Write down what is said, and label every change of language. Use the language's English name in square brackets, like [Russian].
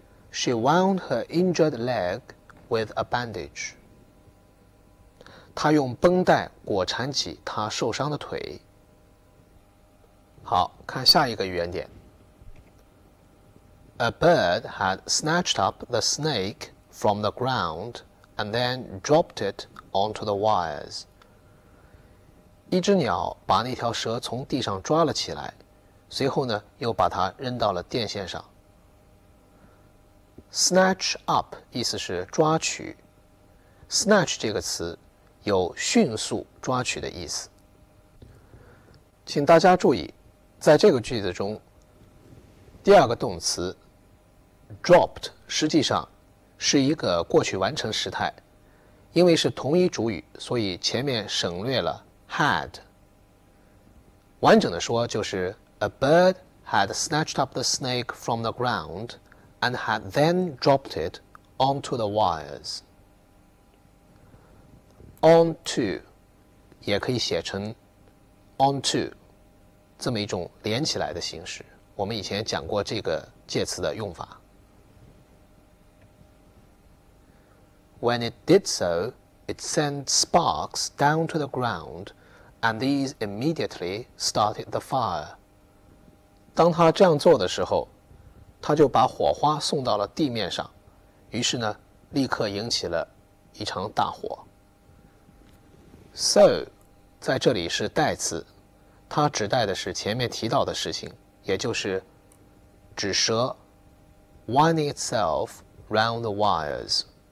[English] She wound her injured leg with a bandage。 [Chinese] 她用绷带裹缠起她受伤的腿。好，看下一个语言点。 [English] A bird had snatched up the snake from the ground and then dropped it onto the wires。 [Chinese] 一只鸟把那条蛇从地上抓了起来，随后呢，又把它扔到了电线上。 Snatch up 意思是抓取 ，snatch 这个词有迅速抓取的意思。请大家注意，在这个句子中，第二个动词 dropped 实际上是一个过去完成时态，因为是同一主语，所以前面省略了 had。完整的说就是 [English] A bird had snatched up the snake from the ground and had then dropped it onto the wires。 [Chinese] onto 也可以写成 onto 这么一种连起来的形式，我们以前讲过这个介词的用法。 [English] When it did so, it sent sparks down to the ground, and these immediately started the fire。 [Chinese] 当他这样做的时候，他就把火花送到了地面上，于是呢，立刻引起了一场大火。 So 在这里是代词，它指代的是前面提到的事情，也就是指蛇 [English] winding itself round the wires。